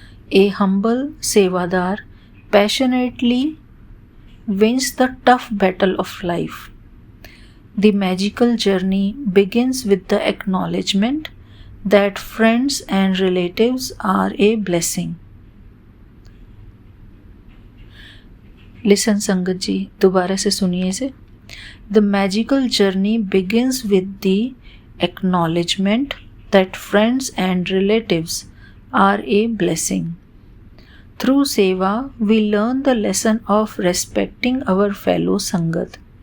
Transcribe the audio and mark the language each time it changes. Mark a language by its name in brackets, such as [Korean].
[English] A humble sevadar passionately wins the tough battle of life. The magical journey begins with the acknowledgement that friends and relatives are a blessing. Listen [Hindi] Sangat ji, दोबारा से सुनिए इसे. [English] The magical journey begins with the acknowledgement that friends and relatives are a blessing. Through seva, we learn the lesson of respecting our fellow Sangat.